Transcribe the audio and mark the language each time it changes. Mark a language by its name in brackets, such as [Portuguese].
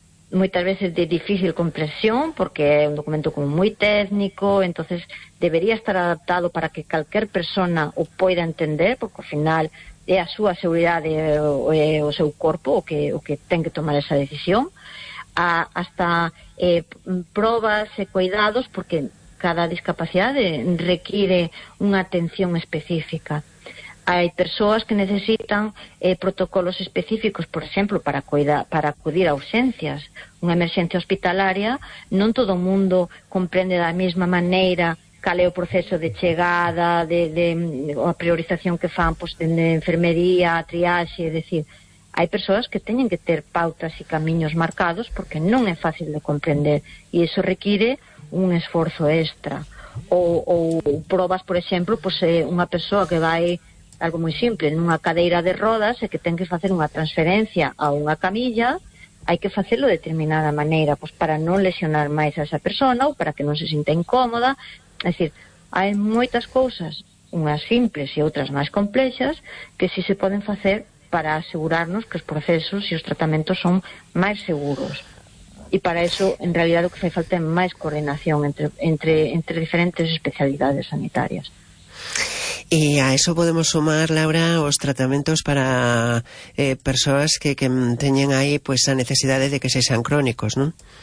[Spanish] muchas veces de difícil comprensión, porque es un documento como muy técnico, entonces debería estar adaptado para que cualquier persona lo pueda entender, porque al final [Galician] é a súa seguridade o seu corpo o que ten que tomar esa decisión, hasta probas e cuidados, porque cada discapacidade require unha atención específica. Hai persoas que necesitan protocolos específicos, por exemplo, para acudir a urxencias, unha emerxencia hospitalaria. Non todo o mundo comprende da mesma maneira cal é o proceso de chegada, de a priorización que fan, pois, de enfermería, triaxe, é decir, hai persoas que teñen que ter pautas e camiños marcados porque non é fácil de comprender e iso require un esforzo extra. Ou probas, por exemplo, pois, unha persoa que vai, algo moi simple, nunha cadeira de rodas e que ten que facer unha transferencia a unha camilla, hai que facelo de determinada maneira, pois, para non lesionar máis a esa persona ou para que non se sinta incómoda. É dicir, hai moitas cousas, unhas simples e outras máis complexas, que si se poden facer para asegurarnos que os procesos e os tratamentos son máis seguros. E para iso, en realidad, o que fai falta é máis coordinación entre diferentes especialidades sanitarias. [Spanish] Y a eso podemos sumar, Laura, los tratamientos para personas que teñen ahí pues a necesidad de que se sean crónicos, ¿no?